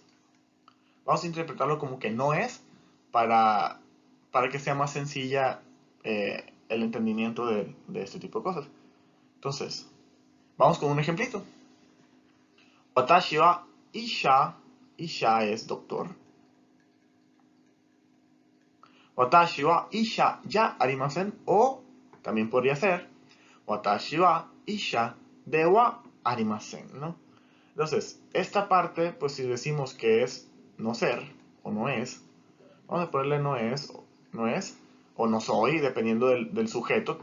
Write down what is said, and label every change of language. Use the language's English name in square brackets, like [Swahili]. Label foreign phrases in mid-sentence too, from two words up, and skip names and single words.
[Spanish] Vamos a interpretarlo como que no es para, para que sea más sencilla el entendimiento de este tipo de cosas. Entonces, vamos con un ejemplito. [Japanese] 私は医者, [Spanish] isha es doctor. [Japanese] 私は医者じゃありません, [Spanish] o también podría ser [Japanese] 私は医者ではありません, [Spanish] ¿no? Entonces, esta parte, pues si decimos que es no ser o no es, vamos a ponerle no es, o no soy, dependiendo del sujeto.